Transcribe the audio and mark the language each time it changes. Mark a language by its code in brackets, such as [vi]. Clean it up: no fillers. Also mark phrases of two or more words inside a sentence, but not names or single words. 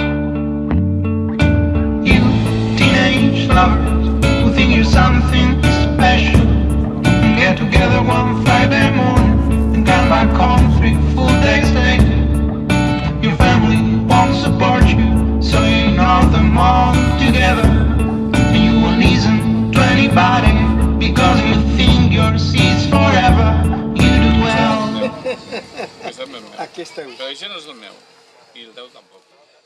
[en] You teenage lovers who think you're something special, and get together one Friday morning and come back home 3 full days later. Your family won't support you, so you ignore them all together. And you won't listen to anybody because you think yours is forever. You do well. [ca] Aquest és el meu. Aquí esteu. Però això no és el meu. I el teu tampoc.